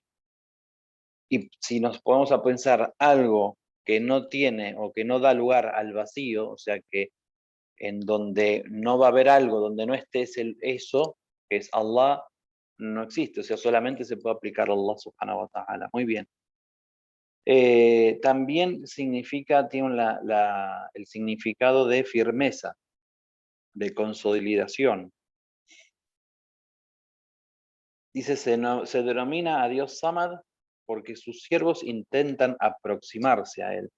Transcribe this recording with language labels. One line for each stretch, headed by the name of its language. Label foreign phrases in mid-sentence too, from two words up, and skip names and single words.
Spanish: Y si nos ponemos a pensar algo que no tiene o que no da lugar al vacío, o sea que en donde no va a haber algo, donde no esté eso, que es Allah, no existe, o sea, solamente se puede aplicar a Allah
Arabic: سبحانه وتعالى.
Spanish: Muy bien. También significa, tiene el significado de firmeza, de consolidación. Dice, se denomina a Dios Samad porque sus siervos intentan aproximarse a él.